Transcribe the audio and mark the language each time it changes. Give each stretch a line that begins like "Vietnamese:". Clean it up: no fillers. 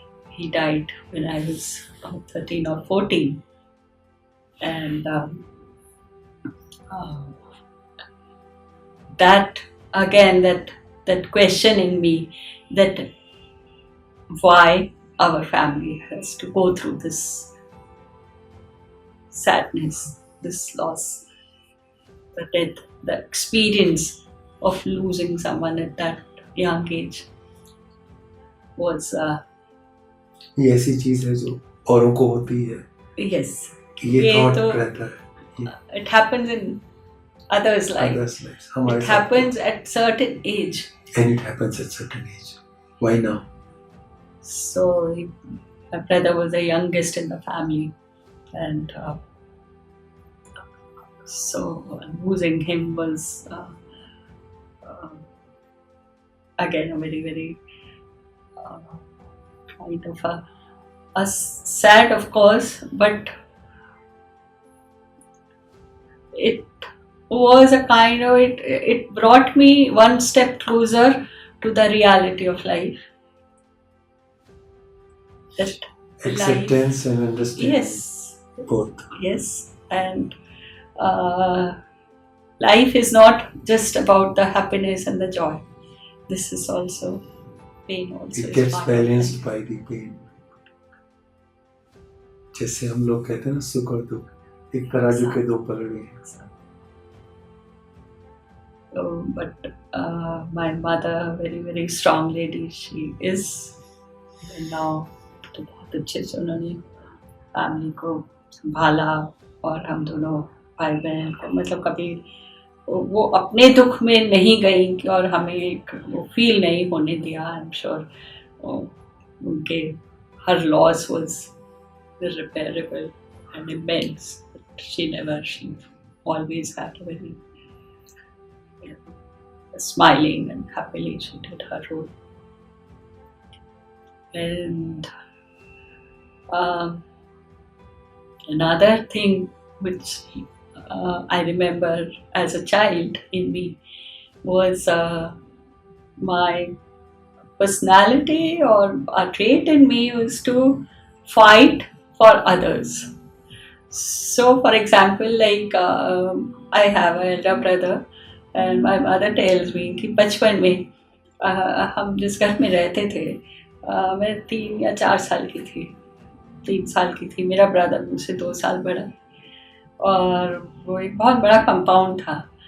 English: He died when I was 13 or 14, and that again, that questioning me, that why our family has to go through this sadness, this loss, the death, the experience of losing someone at that young age was
Hindi: ये ऐसी चीज है जो औरों को होती है।
English: yes,
Hindi: ये थॉट रहता है।
English: it happens in others' lives. It happens at certain age. And it happens at certain age. Why now? So my brother was the youngest in the family, and so losing him was again a very, very kind of a sad, of course, but it was a kind of it brought me one step closer to the reality of life. That acceptance life, and understanding. Yes. Both. Yes, and life is not just about the happiness and the joy. This is also pain. Also, it gets balanced by the pain.
Hindi: जैसे हम लोग कहते हैं ना, सुख और दुख एक तराजू के दो पलड़े हैं।
English: So, but my mother, very very strong lady, she is now,
Hindi: तो बहुत अच्छे से उन्होंने फैमिली को संभाला, और हम दोनों भाई बहन को मतलब कभी वो अपने दुख में नहीं गई और हमें एक वो फील नहीं होने दिया।
English: I am sure
Hindi: उनके हर
English: Loss was irreparable and immense. She always had a very smiling and happily she did her role. And another thing which I remember as a child in me was my personality, or a trait in me was to fight for others. So for example, like I have an elder brother and my mother tells me
Hindi: कि बचपन में हम जिस घर में रहते थे, मैं 3 या 4 साल की थी, 3 साल की थी, मेरा ब्रदर मुझसे 2 साल बड़ा, और वो एक बहुत बड़ा कंपाउंड था।